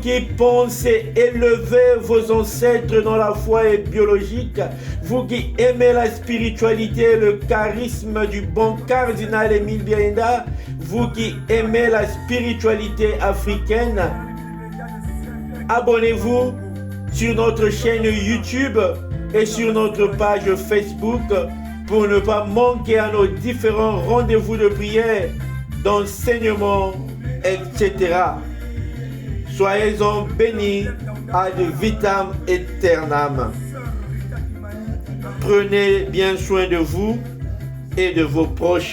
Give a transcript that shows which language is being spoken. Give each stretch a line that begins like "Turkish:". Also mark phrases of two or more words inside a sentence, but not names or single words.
French: qui pensez élever vos ancêtres dans la foi et biologique, vous qui aimez la spiritualité et le charisme du bon cardinal Émile Bienda, vous qui aimez la spiritualité africaine, abonnez-vous sur notre chaîne YouTube et sur notre page Facebook pour ne pas manquer à nos différents rendez-vous de prière, d'enseignement, etc. Soyez-en bénis
Latin: ad vitam aeternam.
French: Prenez bien soin de vous et de vos proches.